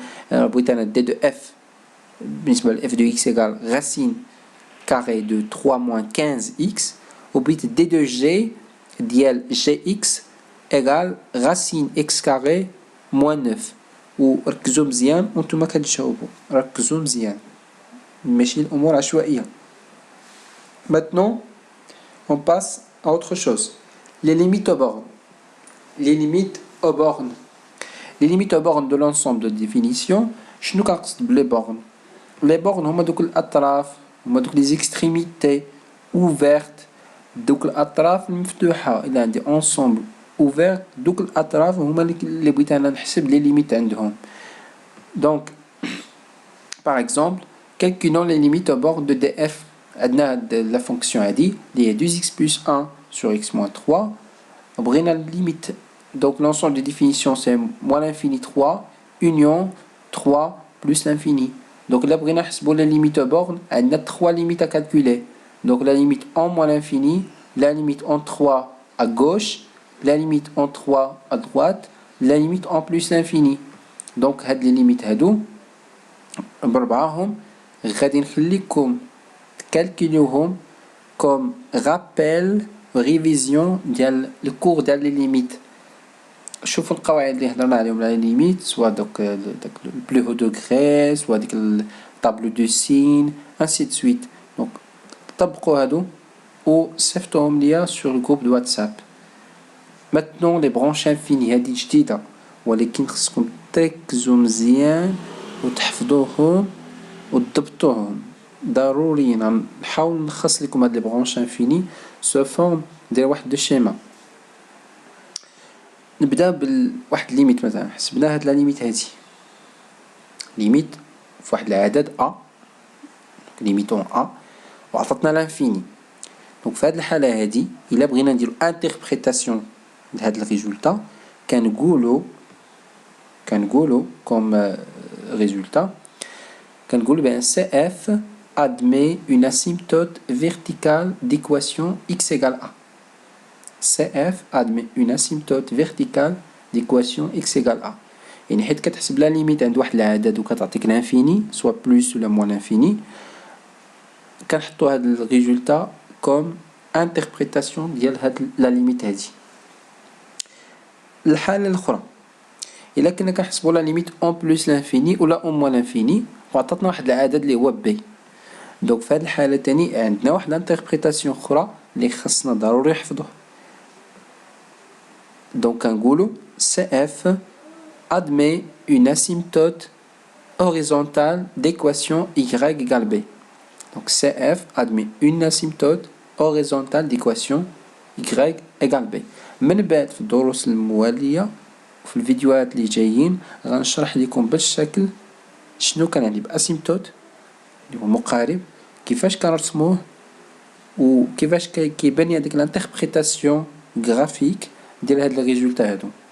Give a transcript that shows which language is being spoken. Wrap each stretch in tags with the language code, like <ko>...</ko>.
<fr>On a d de f f de x égale racine carrée de 3 moins 15x au but d de g dial gx égale racine x carré moins 9.</fr> <ar>وركزوا مزيان وانتم كتجاوبوا ركزوا مزيان ماشي الامور عشوائيه.</ar> <fr>Maintenant on passe à autre chose, les limites aux bornes. Les limites aux bornes. Les limites aux bornes de l'ensemble de définition.</fr> <ar>شنو كنقصد بلي bornes؟ les bornes هما دوك الاطراف هما دوك</ar> <fr>les extrémités ouvertes</fr> <ar>دوك الاطراف المفتوحه. الا عندي</ar> <fr>ensemble ouvert</fr> <ar>دوك الاطراف هما اللي بغيت انا نحسب لي ليميت عندهم.</ar> <fr>Donc par exemple calculons les limites aux bornes de df.</fr> <ar>عندنا</ar> <fr>la fonction</fr> <ar>هادي اللي هي</ar> <fr>2x plus 1 sur x moins 3.</fr> <ar>بغينا</ar> <fr>limite, donc l'ensemble de définition c'est moins l'infini 3 union 3 plus l'infini. Donc là</fr> <ar>بغينا نحسبوا</ar> <fr>la limite aux bornes عندنا 3 limites à calculer. Donc la limite en moins l'infini, la limite en 3 à gauche, la limite en 3 à droite, la limite en plus l'infini.</fr> <ar>Donc هاد les limites هادو بربعاهم غادي نخليكم تكالكوليوهم</ar> <fr>comme rappel révision</fr> <ar>ديال الكور ديال لي ليميت. شوفوا القواعد اللي هضرنا عليهم على لي ليميت سواء داك بلو هو دوغري سواء ديك الطابلو دو سين ainsi de suite.</ar> <fr>Donc</fr> <ar>طبقوا هادو وصيفطوهم ليا</ar> <fr>sur le groupe de WhatsApp.</fr> <ar>Maintenant</ar> <fr>les branches infinies</fr> <ar>هذه جديدة ولكن خصكم تركزوا مزيان وتحفظوهم وتضبطوهم ضروري. نحاول نلخص لكم هاد لي برونش انفيني سو فورم ندير واحد دو شيما. نبدا بواحد ليميت مثلا حسبنا هاد لا ليميت هادي ليميت في واحد العدد ا ليميتون ا وعطاتنا لانفيني. دونك في هاد الحاله هادي الا بغينا نديرو انتربريتاسيون لهاد الريزولتا كنقولو</ar> <fr>comme résultat</fr> <ar>كنقولو بان</ar> <fr>CF admet une asymptote verticale d'équation x égale a. CF admet une asymptote verticale d'équation x égale a.</fr> <ar>يعني حيت كتحسب لا ليميت عند واحد العدد وكتعطيك لانفيني سوا بلس ولا موان لانفيني كنحطو هاد الريزولتا كوم انتربريتاسيون ديال هاد لا ليميت هادي. الحالة الأخرى إلا كنا كنحسبو لا ليميت اون بلس لانفيني ولا اون موان لانفيني وعطاتنا واحد العدد اللي هو بي. دونك في هاد الحالة تاني عندنا واحد الانتربريتاسيون أخرى اللي خصنا ضروري نحفظوه. دونك كنقولو</ar> <fr>CF admet une asymptote horizontale d'équation y égale b. Donc CF admet une asymptote horizontale d'équation y égale b.</fr> <ar>من بعد في الدروس الموالية في الفيديوهات اللي جايين غنشرح لكم بالشكل شنو كنعني باسيمتوت اللي هو مقارب كيفاش كنرسموه وكيفاش كيبان هذيك الانتربريتاسيون غرافيك ديال هاد الريزولتا هادو.</ar>